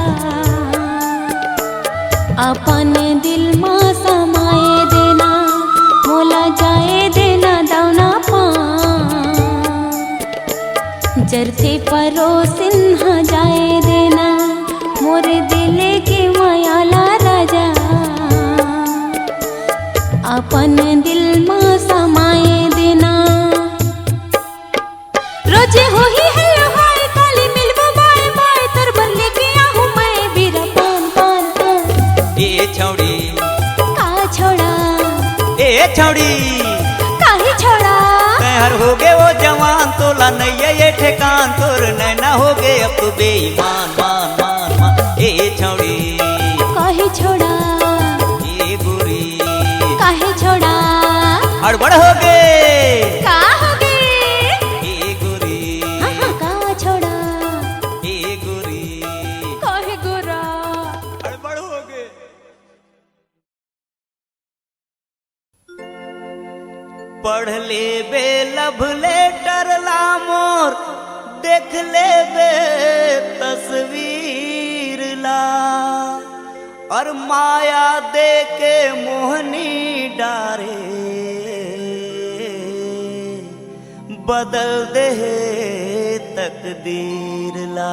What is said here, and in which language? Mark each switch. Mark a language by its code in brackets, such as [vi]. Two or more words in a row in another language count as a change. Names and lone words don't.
[hne] अपन दिल मा समाए देना मोला जाए देना दौना जरते परोसिन ह जाए देना मोर दिले की मायाला राजा अपन दिल में समाए देना रोजे हो ही [en] hello hi [hne] काली मिलबो [en] bye bye [hne] तर बर लेके आहूं मैं बीरा पान पान पान ए छौड़ी का छोड़ा ए छौड़ी काहे छोड़ा तैहर हो गे वो जवान तोला नहीं ये ठेकान तोर नैना हो गे अब तो बेईमान मान मान मान ए छौड़ी काहे छोड़ा ए गोरी काहे छोड़ा हड़बड़ हो गे का हो गे ए गोरी हाँ का छोड़ा ए गोरी काहे गोरा हड़बड़ हो गे पढ़ ले बे [en] love letter [hne] ला मोर देख ले बे तस्वीर ला और माया दे के मोहनी डारे बदल दे तकदीर ला।